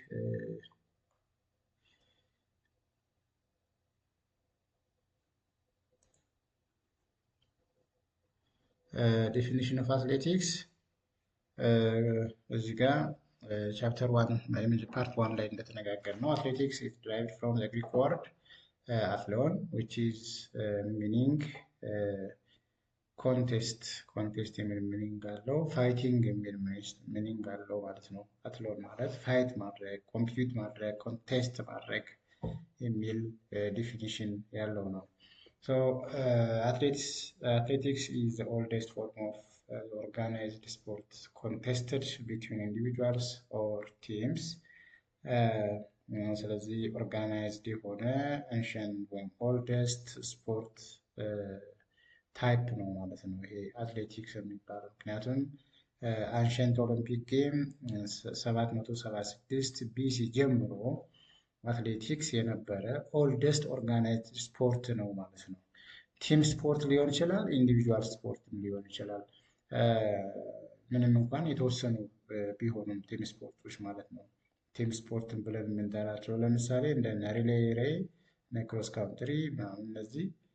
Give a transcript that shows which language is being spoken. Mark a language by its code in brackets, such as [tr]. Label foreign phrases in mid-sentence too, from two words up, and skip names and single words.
[en] definition of athletics [am] እዚህ ጋር [en] chapter one part one [am] ላይ እንደተነጋገር ነው። [en] አትሌቲክስ is derived from the Greek word athlon which is meaning [am] ኮንቴስት የሚል ሚኒንግ አለው። ፋይቲንግ የሚል ሚኒንግ አለው ማለት ነው። አትሎን ማለት ፋይት ማድረግ፣ ኮምፒት ማድረግ፣ ኮንቴስት ማድረግ የሚል ዲፊኒሽን ያለው ነው። [en] So athletics is the oldest form of organized sport contested between individuals or teams. [am] ስለዚህ ኦርጋናይዝድ የሆነ አንሸንት ወይም [en] oldest sport type [am] ነው ማለት ነው ይሄ አትሌቲክስ የሚባለው። ምክንያቱም [en] ancient Olympic game [am] 776 ቢሲ ጀምሮ አትሌቲክስ የነበረ [en] oldest organized sport [am] ነው ማለት ነው። [en] team sport [am] ሊሆን ይችላል፣ [en] individual sport [am] ሊሆን ይችላል። ምንም እንኳን የተወሰኑ ቢሆኑም [en] team sports [am] ማለት ነው። [en] team sport [am] ብለን የምንጠራቸው ለምሳሌ እንደ [en] relay race፣ cross country [am] እነዚህ